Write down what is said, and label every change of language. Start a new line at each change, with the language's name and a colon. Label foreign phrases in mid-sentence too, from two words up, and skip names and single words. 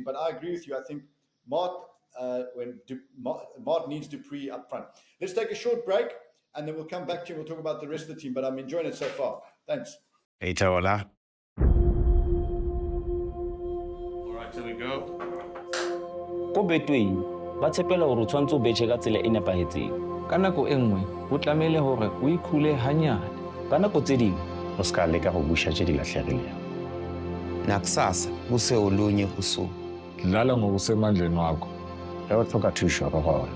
English: But I agree with you. I think Maart needs Dupree up front. Let's take a short break, and then we'll come back to you and we'll talk about the rest of the team. But I'm enjoying it so far. Thanks. Hey, Taola. All right, here we go.
Southern Sotho: Ko Betway ba tshepela hore o tshwantse o betjhe ka tsela e nepahetseng. Ka nako e nngwe ho tlamehile hore o ikhule hanyane.
Tswana: Ka nako tse ding o ska leka go busha tse di lahlerileng.
Zulu: Nakusasa kuse olunye usuku. Dlala ngokusemandleni wakho. Uyathoka thusho roholo.